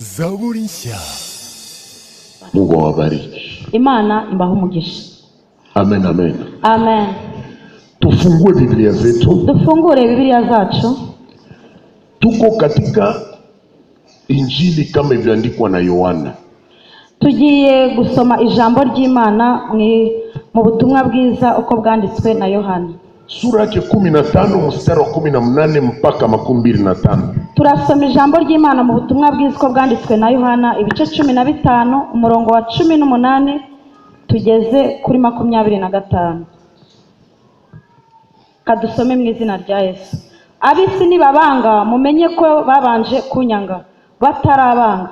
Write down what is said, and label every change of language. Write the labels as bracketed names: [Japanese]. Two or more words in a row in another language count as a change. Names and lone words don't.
[Kinyarwanda] Zaburi nshya. [Swahili] Mungu awabariki. [Kinyarwanda] Imana imbaho umugisha. Amen, amen. Amen. [Swahili] Tufungue Biblia zetu. [Kinyarwanda] Dufungure Biblia zacu. [Swahili] Tuko katika Injili kama ilivyoandikwa na Yohana. [Kinyarwanda] Tugiye gusoma ijambo ry'Imana mu butumwa bwiza uko bwanditswe na Yohana. [Swahili] Sura yake 15 mstari wa 18 mpaka 25. [Kinyarwanda] Turasoma ijambo ry'Imana mu butumwa bwiza uko bwanditswe na Yohana ibice 15 umurongo wa 18 tugeze kuri 25. Kadusome mu izina rya Yesu. Abisi nibabanga mumenye ko babanje kunyanga batarabanga.